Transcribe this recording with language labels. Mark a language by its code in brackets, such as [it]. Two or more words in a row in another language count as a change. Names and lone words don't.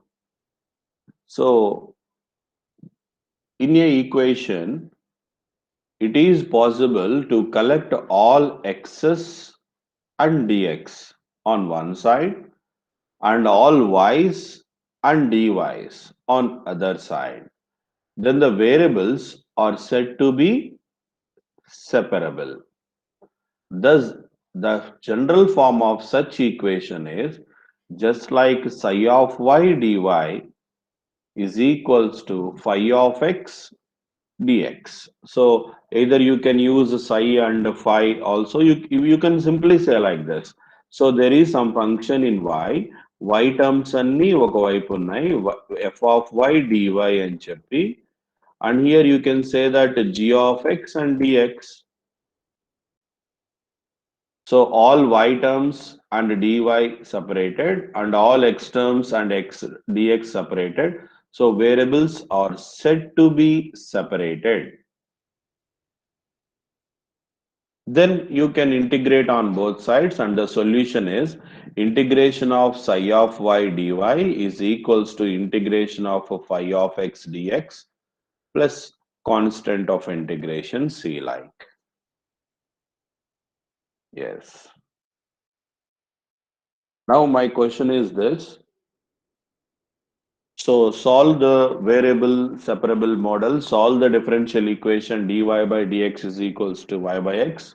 [en] So, in a equation, it is possible to collect all x's and dx on one side and all y's and dy's on other side. Then the variables are said to be separable. Thus, the general form of such equation is just like psi of y dy is equals to phi of x dx. So either you can use psi and phi also. You can simply say like this. So there is some function in y terms [te] అన్ని ఒకవైపు ఉన్నాయి [en] f of y dy [te] అని చెప్పి, [en] and here you can say that g of x and dx. So all y terms and dy separated and all x terms and x dx separated. So variables are said to be separated. Then you can integrate on both sides, and the solution is integration of psi of y dy is equals to integration of phi of x dx plus constant of integration c like. Yes. Now my question is this. So solve the variable separable model, solve the differential equation dy by dx is equals to y by x.